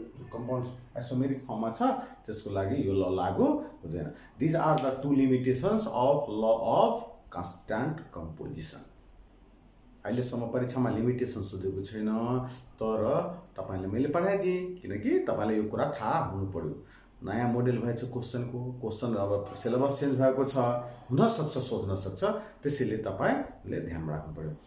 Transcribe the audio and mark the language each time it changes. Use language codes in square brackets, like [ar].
[ne] compounds isomeric form मा छ, त्यसको लागि यो ल लागू हुँदैन। [en] These are the two limitations of law of constant composition। [ne] अहिलेसम्म परीक्षामा लिमिटेसन सोधेको छैन, तर तपाईँले मैले पढाइदिएँ, किनकि तपाईँलाई यो कुरा थाहा हुनु पर्यो। नयाँ मोडेल भएछ क्वेसन अब सिलेबस चेन्ज भएको छ, हुनसक्छ सोध्न सक्छ, त्यसैले तपाईँले ध्यान राख्नु पर्यो।